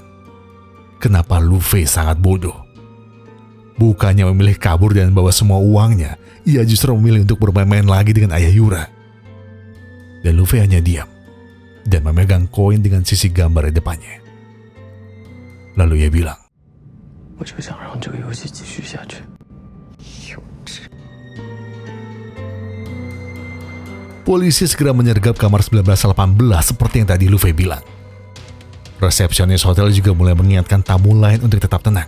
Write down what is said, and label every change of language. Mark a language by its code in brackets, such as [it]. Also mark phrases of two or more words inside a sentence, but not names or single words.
[id] Kenapa Luffy sangat bodoh? Bukannya memilih kabur dan bawa semua uangnya, ia justru memilih untuk bermain-main lagi dengan ayah Yura. Dan Luffy hanya diam dan memegang koin dengan sisi gambar di depannya. Lalu ia bilang, [zh] 我就想让这个游戏继续下去。 [id] Polisi segera menyergap kamar 1918 seperti yang tadi Luffy bilang. Resepsionis hotel juga mulai mengingatkan tamu lain untuk tetap tenang.